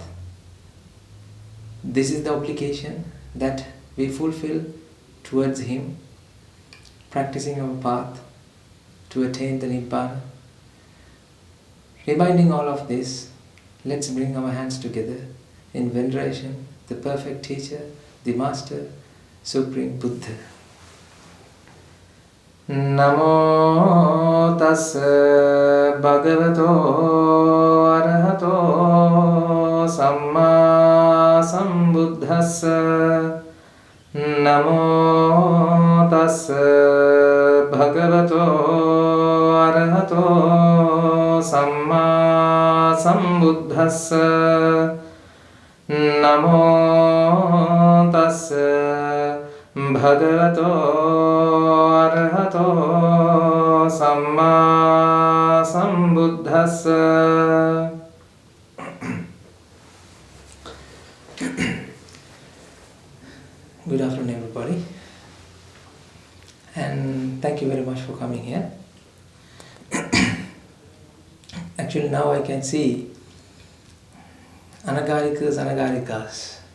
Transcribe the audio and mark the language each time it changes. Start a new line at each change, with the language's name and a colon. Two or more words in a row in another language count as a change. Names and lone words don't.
English: This is the obligation that we fulfill towards Him, practicing our path to attain the Nibbana. Reminding all of this, let's bring our hands together in veneration, the perfect teacher, the master, Supreme Buddha.
Pali: Namo tassa bhagavato arahato samma sambuddhassa. Namo tassa bhagavato arahato samma sambuddhassa. Namo tassa bhagavato arahato samma sambuddhassa.
English: Good afternoon, everybody, and thank you very much for coming here. Actually, now I can see anagarikas.